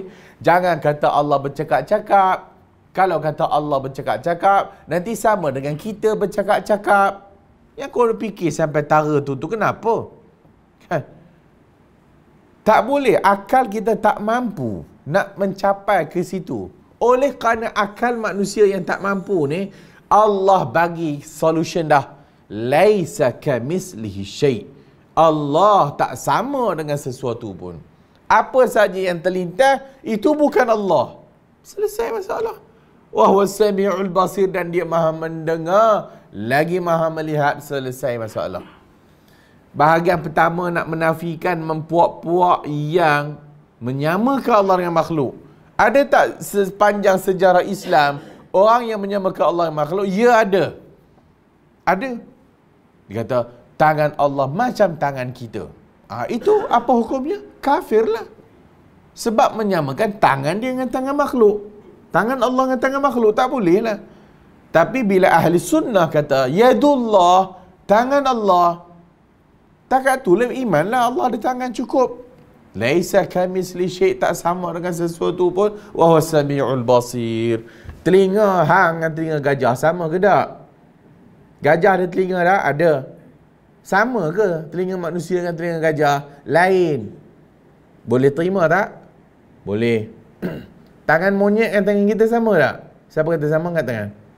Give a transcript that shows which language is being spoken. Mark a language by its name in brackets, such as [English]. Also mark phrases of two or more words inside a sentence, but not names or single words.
[Malay] Jangan kata Allah bercakap-cakap. Kalau kata Allah bercakap-cakap, nanti sama dengan kita bercakap-cakap. Yang kau fikir sampai tara tu kenapa? Kan? Tak boleh. Akal kita tak mampu nak mencapai ke situ. Oleh kerana akal manusia yang tak mampu ni, Allah bagi solution dah. [Arabic] Laisa kamislihi syai'. [Malay] Allah tak sama dengan sesuatu pun. Apa saja yang terlintas, itu bukan Allah. Selesai masalah. [Arabic] Wahuwa sami'ul basir, [Malay] dan dia maha mendengar lagi maha melihat. Selesai masalah. Bahagian pertama nak menafikan mempuak-puak yang menyamakan Allah dengan makhluk. Ada tak sepanjang sejarah Islam orang yang menyamakan Allah dengan makhluk? Ya, ada. Ada. Dia kata tangan Allah macam tangan kita. Itu apa hukumnya? Kafirlah. Sebab menyamakan tangan dia dengan tangan makhluk. Tangan Allah dengan tangan makhluk, tak boleh lah. Tapi bila ahli sunnah kata yadullah, tangan Allah, takat tu imanlah Allah ada tangan, cukup. [Arabic] Laisa kamisli syai', [Malay] tak sama dengan sesuatu pun. [Arabic] Wa huwa samiul basir. [Malay] Telinga hang dengan telinga gajah sama ke tak? Gajah ada telinga tak? Ada. Sama ke telinga manusia dengan telinga gajah? Lain. Boleh terima tak? Boleh. Tangan monyet dengan tangan kita sama tak? Siapa kata sama kat tangan?